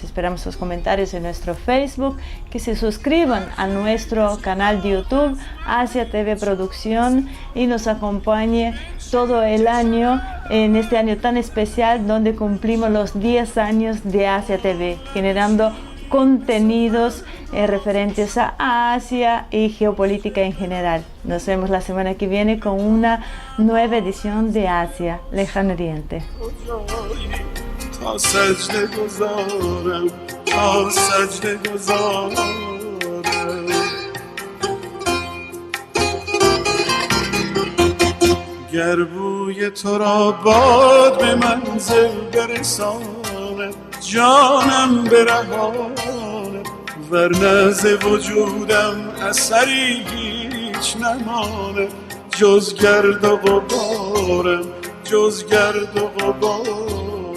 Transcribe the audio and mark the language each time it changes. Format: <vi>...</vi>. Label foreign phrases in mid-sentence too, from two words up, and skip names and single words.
<es>Esperamos sus comentarios en nuestro Facebook, que se suscriban a nuestro canal de YouTube, Asia TV Producción, y nos acompañe todo el año, en este año tan especial donde cumplimos los 10 años de Asia TV, generando contenidos referentes a Asia y geopolítica en general. Nos vemos la semana que viene con una nueva edición de Asia, Lejano Oriente.</es> <fa>گر بوی تو را باد به منزل برسانه جانم برهانه ورنه ز وجودم اثری هیچ نمانه جز گرد و غبارم جز گرد و غبارم</fa>